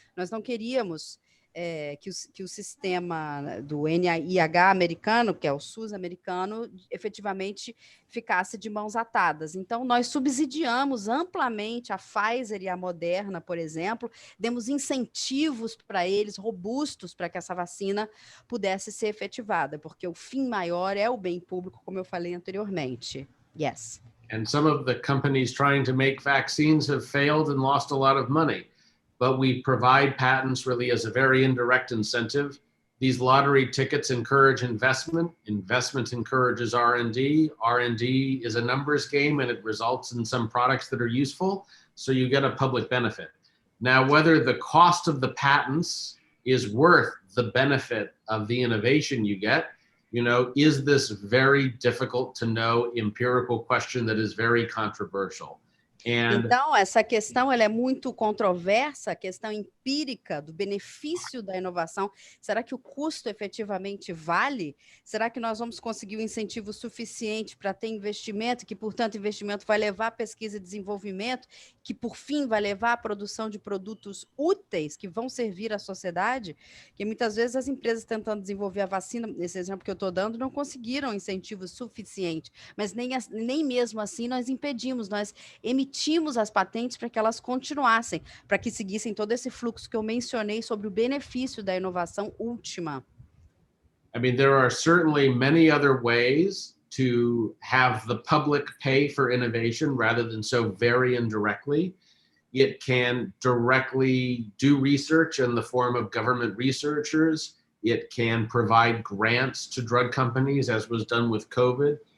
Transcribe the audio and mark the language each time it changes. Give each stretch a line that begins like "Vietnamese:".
Portuguese: Nós não queríamos que o sistema do NIH americano, que é o SUS americano, efetivamente ficasse de mãos atadas. Então, nós subsidiamos amplamente a Pfizer e a Moderna, por exemplo, demos incentivos para eles, robustos, para que essa vacina pudesse ser efetivada, porque o fim maior é o bem público, como eu falei anteriormente.
English: Yes. And some of the companies trying to make vaccines have failed and lost a lot of money. But we provide patents really as a very indirect incentive. These lottery tickets encourage investment. Investment encourages R&D. R&D is a numbers game and it results in some products that are useful. So you get a public benefit. Now, whether the cost of the patents is worth the benefit of the innovation you get, you know, is this very difficult to know empirical question that is very controversial. And
Portuguese: então, essa questão ela é muito controversa, a questão empírica do benefício da inovação. Será que o custo efetivamente vale? Será que nós vamos conseguir um incentivo suficiente para ter investimento, que, portanto, investimento vai levar a pesquisa e desenvolvimento, que, por fim, vai levar à produção de produtos úteis que vão servir à sociedade? Que muitas vezes as empresas tentando desenvolver a vacina, nesse exemplo que eu estou dando, não conseguiram incentivo suficiente, mas nem mesmo assim nós impedimos, nós emitimos as patentes para que elas continuassem, para que seguissem todo esse fluxo que eu mencionei sobre o benefício da inovação última.
English: I mean, there are certainly many other ways to have the public pay for innovation rather than so very indirectly. It can directly do research in the form of government researchers. It can provide grants to drug companies, as was done with COVID.